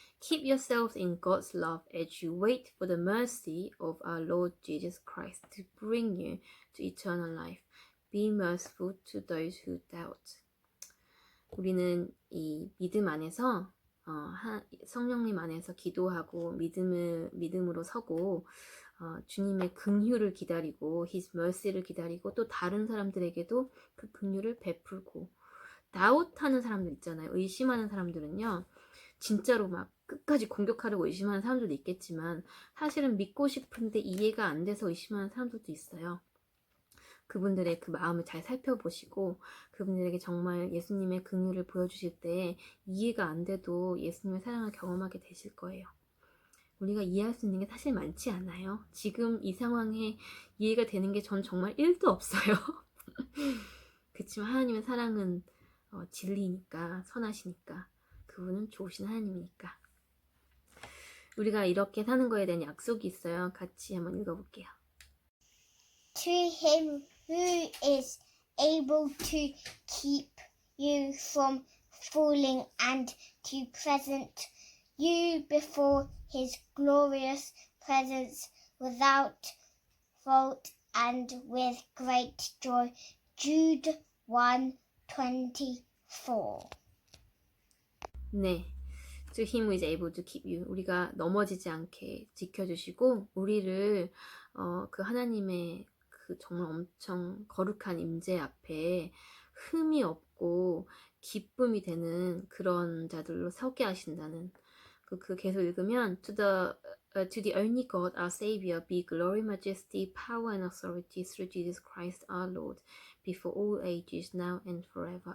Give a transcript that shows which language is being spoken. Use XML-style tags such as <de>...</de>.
<en>Keep yourselves in God's love as you wait for the mercy of our Lord Jesus Christ to bring you to eternal life. Be merciful to those who doubt.</en> <ko>우리는 이 믿음 안에서 성령님 안에서 기도하고 믿음으로 서고 주님의 긍휼을 기다리고 His mercy를 기다리고 또 다른 사람들에게도 그 긍휼을 베풀고 다웃하는 사람들 있잖아요. 의심하는 사람들은요. 진짜로 막 끝까지 공격하려고 의심하는 사람들도 있겠지만 사실은 믿고 싶은데 이해가 안 돼서 의심하는 사람들도 있어요. 그분들의 그 마음을 잘 살펴보시고 그분들에게 정말 예수님의 긍휼을 보여주실 때 이해가 안 돼도 예수님의 사랑을 경험하게 되실 거예요. 우리가 이해할 수 있는 게 사실 많지 않아요. 지금 이 상황에 이해가 되는 게 전 정말 1도 없어요. 그렇지만 하나님의 사랑은 진리니까 선하시니까 그분은 좋으신 하나님이니까 우리가 이렇게 사는 거에 대한 약속이 있어요. 같이 한번 읽어볼게요.</ko> <en>To him who is able to keep you from falling and to present you before his glorious presence without fault and with great joy. Jude 1:24. 네, To him who is able to keep you.</en> <ko>우리가 넘어지지 않게 지켜주시고 우리를 그 하나님의 그 정말 엄청 거룩한 임재 앞에 흠이 없고 기쁨이 되는 그런 자들로 서게 하신다는 그 계속 읽으면</ko> <en>to the only God our Savior be glory, majesty, power and authority through Jesus Christ our Lord before all ages now and forever.</en>